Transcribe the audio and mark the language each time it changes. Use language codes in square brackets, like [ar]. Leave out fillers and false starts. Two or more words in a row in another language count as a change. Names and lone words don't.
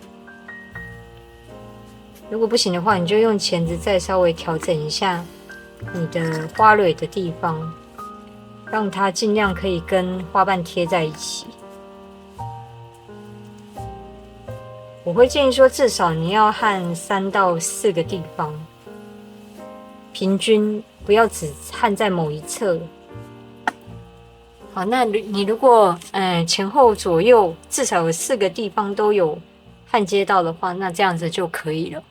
[zh] 如果不行的話，你就用鉗子再稍微調整一下你的花蕊的地方，讓它盡量可以跟花瓣貼在一起。我會建議說，至少你要焊3到4個地方，平均不要只焊在某一側。好，那你如果前後左右至少有4個地方都有焊接到的話，那這樣子就可以了。